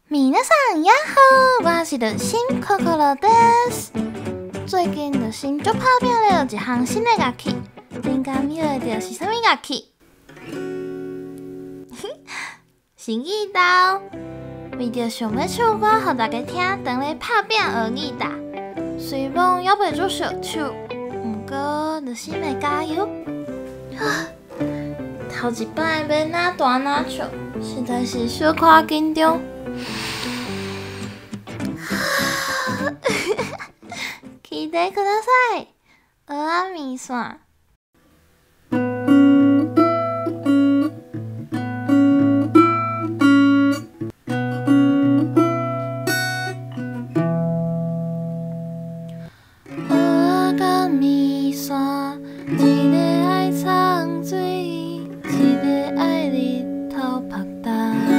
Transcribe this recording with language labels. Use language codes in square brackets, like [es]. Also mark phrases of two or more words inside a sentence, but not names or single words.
[ja] 皆さんやっほー， [nan] 我是的新可可乐です。最近的新就拍拼了一项新的乐器，你敢晓得是啥物乐器？是吉他。为着想要唱歌互大家听，当咧拍拼学吉他，虽然还袂做小手，不过就心会加油。头一摆要哪弹哪唱，实在是小可紧张。 [ja] 聞いてください。 [nan] 蚵仔麵線。蚵仔甲麵線，一個愛藏水，一個愛日頭曝曬。